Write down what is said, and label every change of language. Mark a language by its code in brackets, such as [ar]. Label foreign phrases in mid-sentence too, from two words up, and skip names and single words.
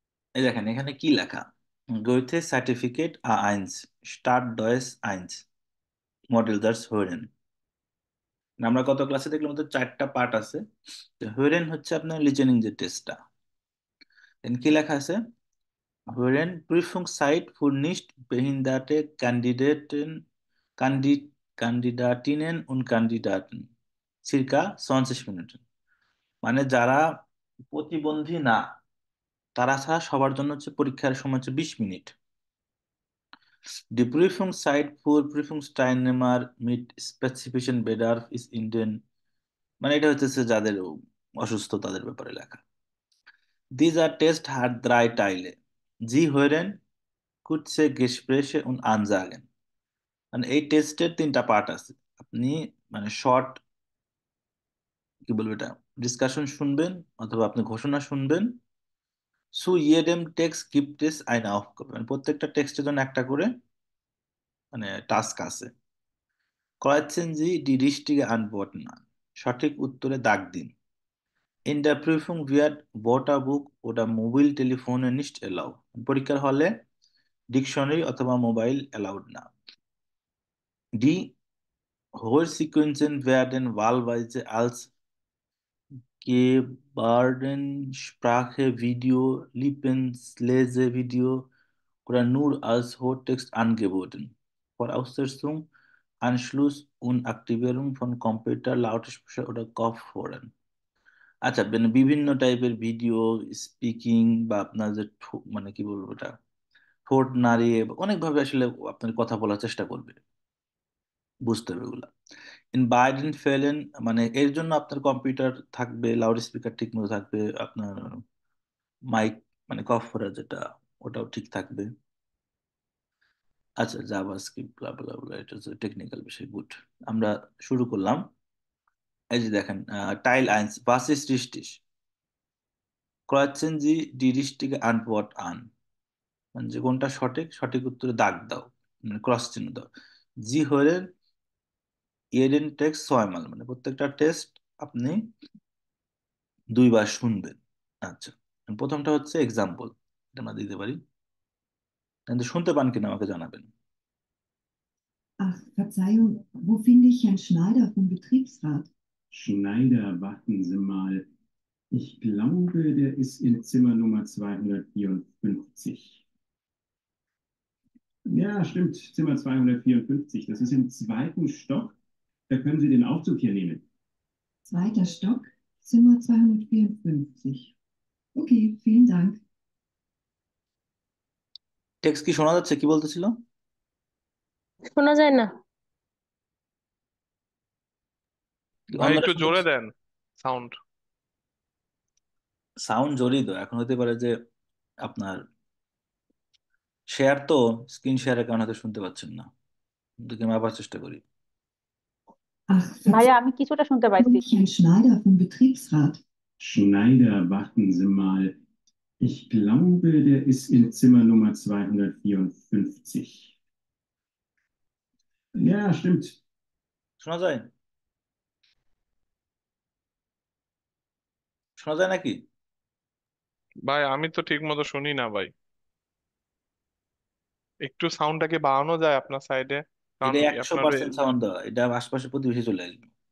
[bn] এই দেখেন এখানে কি লেখা, গোয়েথে সার্টিফিকেট আ আইনস স্টার্ট ডয়েস আইনস মডেল দার্স হোরেন। আমরা কত ক্লাসে দেখলাম তো চারটা পার্ট আছে। তো হোরেন হচ্ছে আপনার লিজেনিং যে টেস্টটা, কি লেখা আছে, হোরেন [de] Prüfungszeit für nicht behinderte Kandidaten, Kandi- Kandidatinnen und Kandidaten circa 20 Minuten। [bn] মানে যারা প্রতিবন্ধী না তারা ছাড়া সবার জন্য হচ্ছে পরীক্ষার সময় হচ্ছে 20 মিনিট। [de] Die Prüfungszeit für Prüfungsteilnehmer mit spezifischen Bedarf ist in den, [bn] মানে এটা হচ্ছে যাদের অসুস্থ তাদের ব্যাপারে লেখা। [de] These are Test hat drei Teile. Sie hören kurze Gespräche und Ansagen। [bn] মানে এই টেস্টের তিনটা পার্ট আছে। আপনি মানে শর্ট, কি বলবো এটা, ডিসকাশন শুনবেন অথবা আপনি ঘোষণা শুনবেন। [de] Zu jedem Text gibt es eine Aufgabe, [bn] মানে প্রত্যেকটা টেক্সটের জন্য একটা করে মানে টাস্ক আছে। [de] Kreuzen Sie die richtige Antworten an, [bn] সঠিক উত্তরে দাগ দিন। [de] In der Prüfung wird Wörterbuch oder Mobiltelefone nicht erlaubt। [bn] পরীক্ষার হলে ডিকশনারি অথবা [en] mobile allowed [bn] না। [de] Die Hörsequenzen werden wahlweise als Gebärdensprache, Video, Lippenlesevideo oder nur als Hörtext angeboten। Voraussetzung Anschluss und Aktivierung von Computer, Lautsprecher oder Kopfhörern। [bn] আচ্ছা, মানে বিভিন্ন টাইপের ভিডিও, স্পিকিং বা আপনার যে মানে কি বলবো এটা, ঠোঁট নাড়িয়ে অনেকভাবে আসলে আপনার কথা বলার চেষ্টা করবে, বুঝতে হবে এগুলা। [de] in beiden Fällen, [bn] মানে এর জন্য আপনার কম্পিউটার থাকবে, [en] loud speaker [bn] ঠিক মতো থাকবে, আপনার মাইক মানে কফরা যেটা ওটাও ঠিক থাকবে। আচ্ছা, জাভাস্ক্রিপ্ট ব্লা ব্লা ব্লা, এটা হচ্ছে টেকনিক্যাল বিষয়, গুড। আমরা শুরু করলাম। এই যে দেখেন, [de] Teil eins was ist richtig? Kreuzen Sie die richtige Antwort an। [bn] মানে যে কোনটা সঠিক, সঠিক উত্তরে দাগ দাও, মানে ক্রস চিহ্ন দাও। [de] Sie hören jeden Text zweimal, [bn] মানে প্রত্যেকটা টেস্ট আপনি দুইবার শুনবেন। আচ্ছা, প্রথমটা হচ্ছে এক্সাম্পল, এটা আমরা দিতে পারি, কিন্তু শুনতে পান কিনা আমাকে জানাবেন। [de] Ach, Verzeihung, wo finde ich Herrn Schneider vom Betriebsrat? Schneider, warten Sie mal. Ich glaube, der ist in Zimmer Nummer 254. Ja, stimmt, Zimmer 254. Das ist im zweiten Stock. Da können Sie den Aufzug hier nehmen. Zweiter Stock, Zimmer 254. Okay, vielen Dank. [bn] টেক্সট কি শোনা যাচ্ছে, কি বলতেছিল? শোনা যায় না। ভাই অন্যরা একটু শুনতে জোরে দেন সাউন্ড। সাউন্ড জড়িত, এখন হতে পারে যে আপনার শেয়ার তো, স্ক্রিন শেয়ারের কারণে হয়তো শুনতে পাচ্ছেন না, কিন্তু আমি আবার চেষ্টা করি। [de] Ach, [bn] ভাইয়া আমি কিছুটা শুনতে পাইছি। [de] Verzeihung, Herrn Schneider vom Betriebsrat. Schneider, warten Sie mal. Ich glaube, der ist in Zimmer Nummer 254. Ja, stimmt. [bn] শোনা যায়, শোনা যায় নাকি? ভাই আমি তো ঠিক মতো শুনি না ভাই, একটু সাউন্ডটাকে বাড়ানো যায় আপনার সাইডে? কারণ এটা একশো আপনার পার্সেন্ট সাউন্ড দেওয়া, এটা আশপাশে প্রতিবেশী চলে আসবে।